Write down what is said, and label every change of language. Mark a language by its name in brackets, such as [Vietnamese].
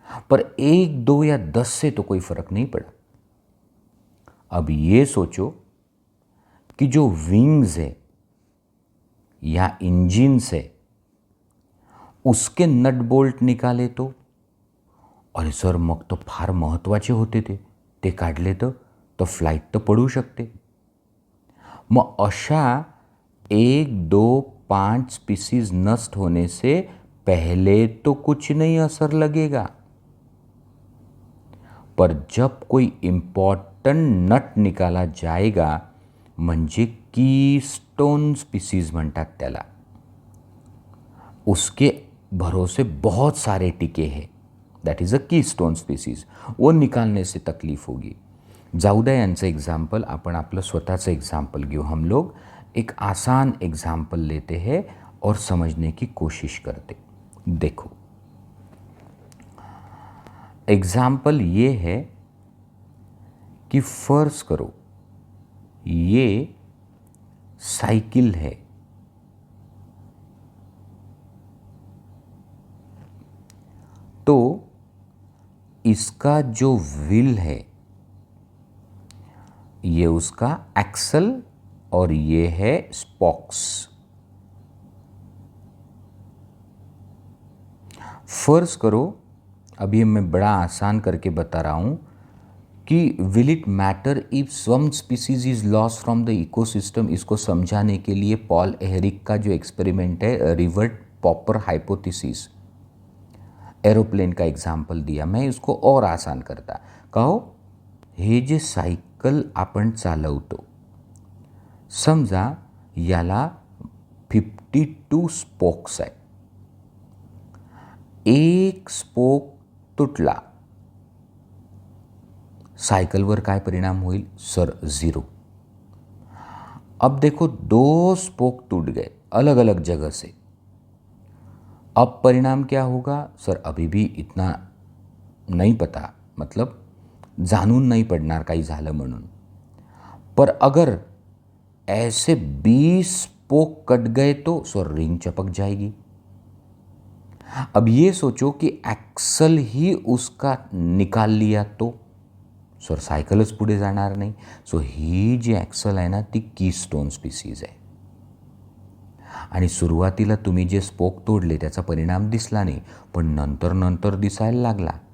[Hindi] पर 1, 2 या 10 से तो कोई फ़र्क नहीं पड़ा. अब ये सोचो कि जो विंग्स है या इंजिन्स है उसके नट बोल्ट निकाले तो, [Marathi] अरे सर मग तो फार महत्त्वाचे होते ते काढले तर फ्लाईट तर पडू शकते. मग अशा [Hindi] 1, 2, 5 स्पीसीज नष्ट होने से पहले तो कुछ नहीं असर लगेगा, पर जब कोई इम्पॉर्टंट नट निकाला जाएगा [Marathi] म्हणजे कीस्टोन स्पीसीज म्हणतात त्याला, [Hindi] उसके भरोसे बहुत सारे टिके हैं, [English] that is a keystone species, [Hindi] वो निकालने से तकलीफ होगी. [Marathi] जाऊ द्या यांचं एग्जाम्पल, आपण आपलं स्वतःचं एग्जाम्पल घेऊ. [Hindi] हम लोग एक आसान एग्जाम्पल लेते हैं और समझने की कोशिश करते. देखो एग्जाम्पल ये है कि फर्ज करो ये साइकिल है, तो इसका जो व्हील है ये उसका एक्सल और ये है स्पॉक्स. फर्ज करो, अभी मैं बड़ा आसान करके बता रहा हूँ कि [English] Will it matter if some species is lost from the ecosystem. [Hindi] इसको समझाने के लिए पॉल एहरिक का जो एक्सपेरिमेंट है, रिवर्ट पॉपर हाइपोथेसिस, एरोप्लेन का एग्जाम्पल दिया. मैं इसको और आसान करता. [Marathi] कहो हे जे सायकल आपण चालवतो, समजा याला 52 स्पोक्स आहे. एक स्पोक तुटला, सायकलवर काय परिणाम होईल? [English] Sir 0. [Hindi] अब देखो 2 स्पोक टूट गए अलग अलग जगह से, अब परिणाम क्या होगा? सर अभी भी इतना नहीं पता, [Marathi] मतलब जाणून नहीं पडणार काही झालं म्हणून. [Hindi] पर अगर ऐसे 20 स्पोक कट गए तो सर रिंग चपक जाएगी. अब ये सोचो कि एक्सल ही उसका निकाल लिया तो [Marathi] सर सायकलच पुढे जाणार नाही. सो ही जी ॲक्सल आहे ना ती कीस्टोन स्पीसीज आहे. आणि सुरुवातीला तुम्ही जे स्पोक तोडले त्याचा परिणाम दिसला नाही, पण नंतर नंतर दिसायला लागला.